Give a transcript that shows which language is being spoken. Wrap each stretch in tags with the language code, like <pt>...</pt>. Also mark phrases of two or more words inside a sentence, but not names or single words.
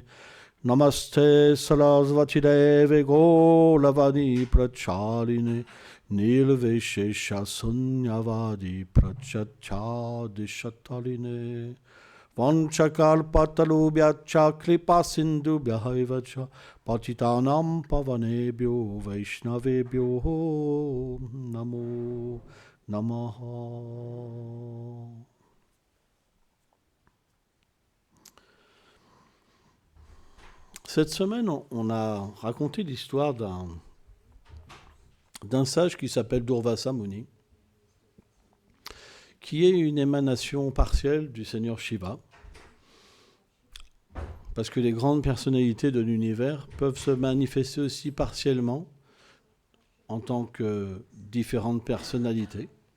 <sa>Namaste Sarasvati Deve Golavani Prachaline Nirvishesha Sunyavadi Prachachadi Shataline Vanchakalpatalubhyacha Kripa Sindhubhyaivacha Patitanam Pavanebhyo Vaishnavebhyo Namo Namaha.</sa> <fr>Cette semaine, on a raconté l'histoire d'un sage qui s'appelle Durvasa Muni, qui est une émanation partielle du Seigneur Shiva, parce que les grandes personnalités de l'univers peuvent se manifester aussi partiellement en tant que différentes personnalités.</fr>